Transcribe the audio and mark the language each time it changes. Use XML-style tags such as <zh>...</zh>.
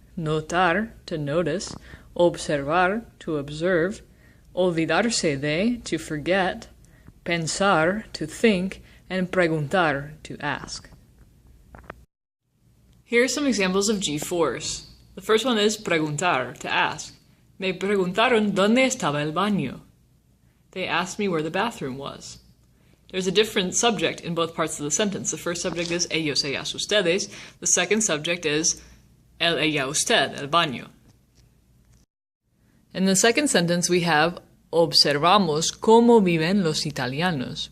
<en>Notar, to notice. Observar, to observe. Olvidarse de, to forget. Pensar, to think. And preguntar, to ask. Here are some examples of G4s. The first one is preguntar, to ask.</en> <es>Me preguntaron dónde estaba el baño.</es> <en>They asked me where the bathroom was. There's a different subject in both parts of the sentence. The first subject is ellos, ellas, ustedes. The second subject is el, ella, usted, el baño. In the second sentence, we have</en> <es>observamos cómo viven los italianos.</es>